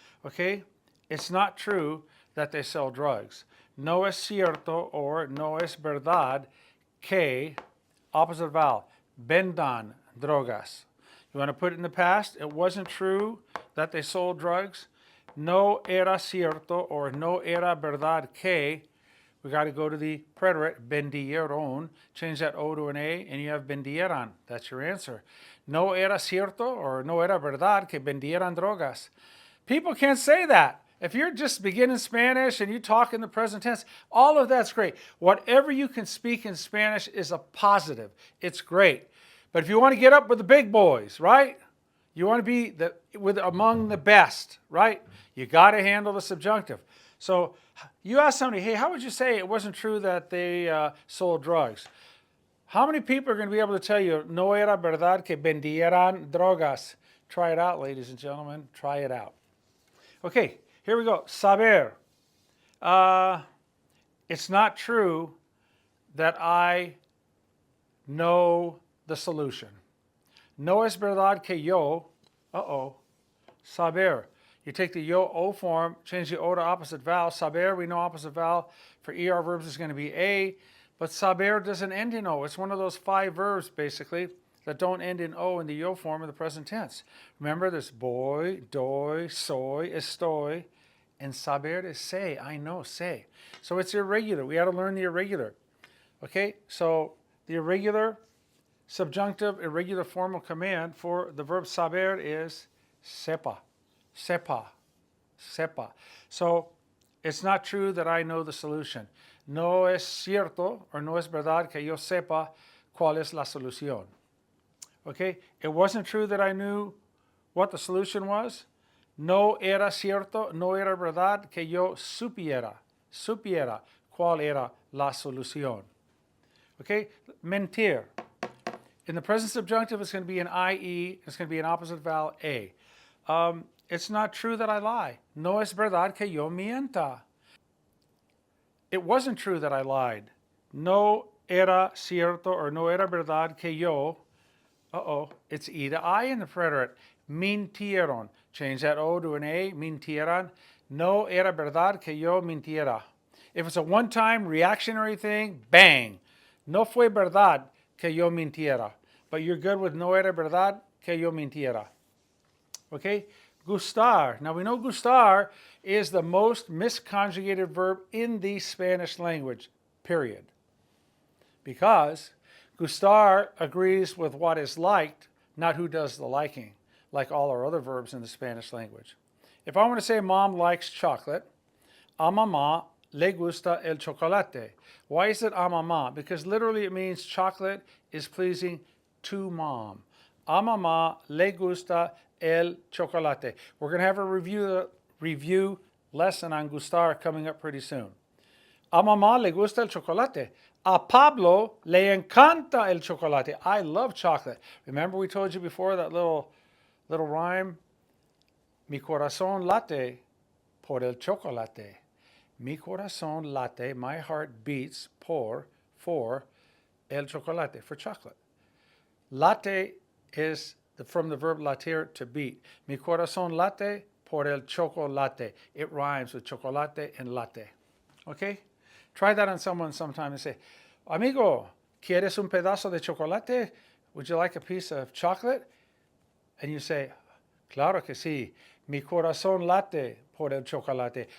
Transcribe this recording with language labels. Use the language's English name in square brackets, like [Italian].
[English] Okay, it's not true that they sell drugs. [Spanish] No es cierto or no es verdad que, [English] opposite vowel, [Spanish] vendan drogas. [English] You want to put it in the past? It wasn't true that they sold drugs. [Spanish] No era cierto or no era verdad que. [English] We got to go to the preterite, vendieron. Change that O to an A, and you have vendieran. That's your answer. [Spanish] No era cierto or no era verdad que vendieran drogas. [English] People can't say that. If you're just beginning Spanish and you talk in the present tense, all of that's great. Whatever you can speak in Spanish is a positive. It's great. But if you want to get up with the big boys, right? You want to be among the best, right? You got to handle the subjunctive. So you ask somebody, hey, how would you say it wasn't true that they sold drugs? How many people are going to be able to tell you, [Spanish] no era verdad que vendieran drogas? [English] Try it out, ladies and gentlemen. Try it out. Okay, here we go. Saber. It's not true that I know the solution. [Spanish] No es verdad que yo, saber. [English] You take the yo, O form, change the O to opposite vowel. Saber, we know opposite vowel for ER verbs is going to be A, but saber doesn't end in O. It's one of those 5 verbs, basically, that don't end in O in the yo form of the present tense. Remember, there's voy, doy, soy, estoy, and saber is say. I know, say. So it's irregular. We got to learn the irregular. Okay, so the irregular subjunctive, irregular formal command for the verb saber is sepa. Sepa, sepa. So it's not true that I know the solution. [Spanish] No es cierto or no es verdad que yo sepa cuál es la solución. [English] Okay? It wasn't true that I knew what the solution was. [Spanish] No era cierto, no era verdad que yo supiera cuál era la solución. [English] Okay? Mentir. In the present subjunctive, it's going to be an IE. It's going to be an opposite vowel A. It's not true that I lie. [Spanish] No es verdad que yo mienta. [English] It wasn't true that I lied. [Spanish] No era cierto or no era verdad que yo, [English] it's E to I in the preterite. Mintieron. Change that O to an A, mintieran. [Spanish] No era verdad que yo mintiera. [English] If it's a one-time reactionary thing, bang. [Spanish] No fue verdad que yo mintiera. [English] But you're good with [Spanish] no era verdad que yo mintiera. [English] Okay? Gustar. Now we know gustar is the most misconjugated verb in the Spanish language, period. Because gustar agrees with what is liked, not who does the liking, like all our other verbs in the Spanish language. If I want to say mom likes chocolate, [Spanish] a mamá le gusta el chocolate. [English] Why is it a mamá? Because literally it means chocolate is pleasing to mom. [Spanish] A mamá le gusta el chocolate. [English] We're going to have a review lesson on gustar coming up pretty soon. [Spanish] A mamá le gusta el chocolate. A Pablo le encanta el chocolate. [English] I love chocolate. Remember we told you before that little rhyme? [Spanish] Mi corazón late por el chocolate. Mi corazón late, [English] my heart beats for el chocolate, for chocolate. Latte is from the verb latir, to beat. [Spanish] Mi corazón late por el chocolate. [English] It rhymes with chocolate and latte. Okay? Try that on someone sometime and say, [Spanish] amigo, ¿quieres un pedazo de chocolate? [English] Would you like a piece of chocolate? And you say, [Spanish] claro que sí. Mi corazón late por el chocolate.